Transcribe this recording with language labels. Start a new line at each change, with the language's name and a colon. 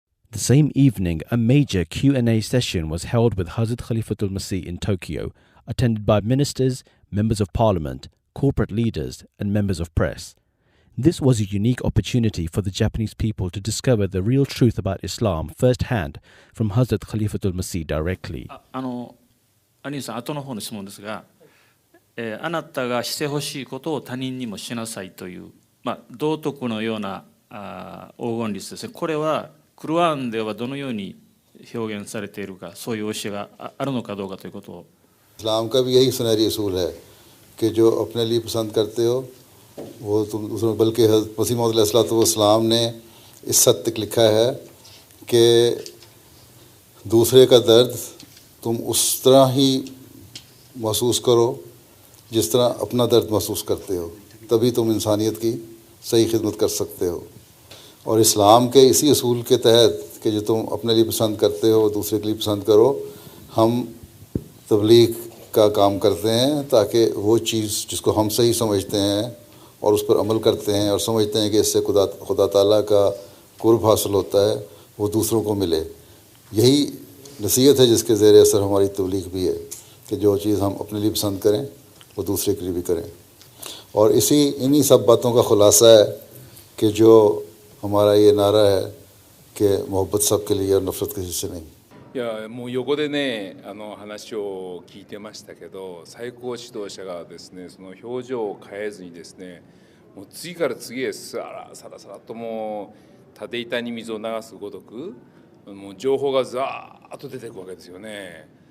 English: The same evening, a major Q&A session was held with Hazrat Khalifatul Masih in Tokyo, attended by ministers, members of parliament, corporate leaders, and members of press. This was a unique opportunity for the Japanese people to discover the real truth about Islam firsthand from Hazrat Khalifatul Masih directly.
Japanese: 兄さん、後の方の質問ですが、あなたがしてほしいことを他人にもしなさいという、道徳のような黄金律ですね。これはクルアンではどのように表現されているか、そういう教えがあるのかどうかということを。
Hindi: इस्लाम का भी यही सुनहरी असूल है कि जो अपने लिए पसंद करते हो वो तुम उसमें, बल्कि मसीह मौद अलैहिस्सलाम ने इस हद तक लिखा है कि दूसरे का दर्द तुम उस तरह ही महसूस करो जिस तरह अपना दर्द महसूस करते हो, तभी तुम इंसानियत की सही खिदमत कर सकते हो। और इस्लाम के इसी असूल के तहत कि जो तुम अपने लिए पसंद करते हो दूसरे के लिए पसंद करो, हम तबलीग का काम करते हैं ताकि वो चीज़ जिसको हम सही समझते हैं और उस पर अमल करते हैं और समझते हैं कि इससे खुदा ताला का कुर्ब हासिल होता है, वो दूसरों को मिले। यही नसीहत है जिसके ज़ेर असर हमारी तबलीग भी है कि जो चीज़ हम अपने लिए पसंद करें वो दूसरे के लिए भी करें। और इन्हीं सब बातों का खुलासा है कि जो हमारा ये नारा है कि मोहब्बत सबके लिए और नफ़रत किसी से नहीं।
Japanese: いやもう横でね話を聞いてましたけど、最高指導者がですねその表情を変えずにですね、もう次から次へさらさらともう縦板に水を流すごとくもう情報がザーッと出ていくわけですよね。